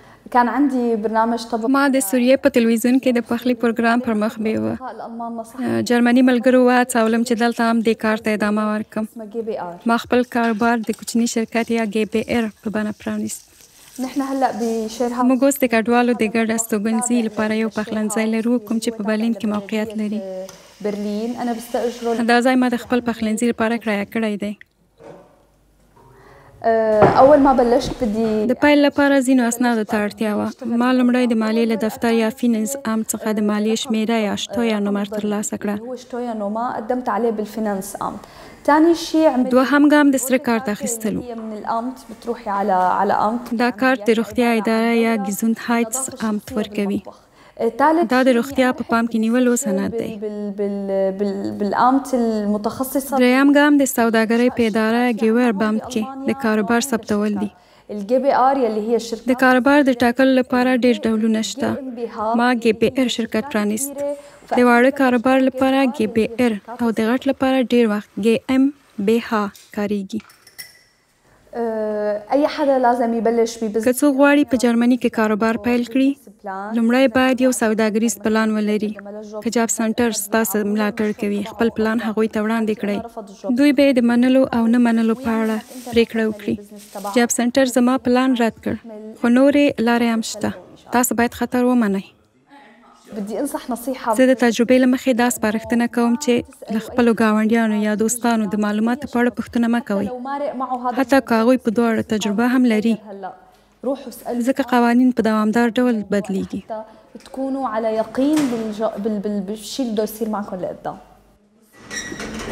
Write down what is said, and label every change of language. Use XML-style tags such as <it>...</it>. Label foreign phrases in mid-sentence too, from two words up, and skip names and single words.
<ar>كان عندي برنامج طبخ.</ar> <ps>ما د سوریې په تلویزیون کې د پخلي پروګرام پر مخ بیوه. جرمني ملګرو وهڅولم چې دلته هم دې کار ته ادامه ورکړم. ما خپل کاروبار د کوچني شرکت یا GBR په بڼه پرانیست. موږ اوس د کډوالو د ګډ استوګنځي لپاره یو پخلنځی لرو کوم چې په برلین کې موقعیت لري. دا ځای ما د خپل پخلنځي لپاره کرایه کړی دی.</ps> <ar>اول ما بلشت بدي</ar> <ps>د پیل لپاره ځینو اسنادو ته اړتیا وه. ما لومړی د مالیې له دفتر یا فینانس عام څخه د مالیې شمیره یا شتویا نمبر ترلاسه کړه.</ps> <ar>قدمت عليه بالفینانس عام. ثاني شيء</ar> <ps>دوهم ګام د سره کارت اخیستلو.</ps> <ar>من الامت بتروحي على امت.</ar> <ps>دا کارت د روغتیا اداره یا ګیزونهایټس امت ورکوي. دا د روغتیا په پام کې نیولو سند دی.</ps> <ar>بالامت المتخصصه.</ar> <ps>دریم ګام د سوداګرۍ په اداره ګیور بامت کې د کاروبار ثبتول دي.</ps> <ar>الGBR يلي هي الشركه.</ar> <ps>د کاروبار د ټاکلو لپاره ډېر ډولونه شته. ما GBR شرکت پرانیست. د واړه کاروبار لپاره GBR او د غټ لپاره ډېر وخت GmbH کاریږي.</ps> <ar>اي حدا لازم يبلش ببزنس.</ar> <ps>که څوک غواړي په جرمني کې کاروبار پیل کړي، لومړی باید یو سوداګریز پلان ولري. که جاب سنټر ستاسو ملاتړ کوي، خپل پلان هغوی ته وړاندې کړئ. دوی به د منلو او نه منلو په اړه پریکړه وکړي. جاب سنټر زما پلان رد کړ، خو نورې لارې هم شته. تاسو باید خطر ومنئ.</ps> <ar>بدي انصح نصيحه.</ar> <ps>زه د تجربې له مخې دا سپارښتنه کوم چې له خپلو ګاونډیانو یا دوستانو د معلوماتو په اړه پوښتنه مه کوئ، حتی که هغوی په دواړو تجربه هم لري، ځکه قوانین په دوامدار ډول بدلیږي.</ps> <ar>تكونوا على يقين بالشيء اللي بده يصير معكم لقدام.</ar>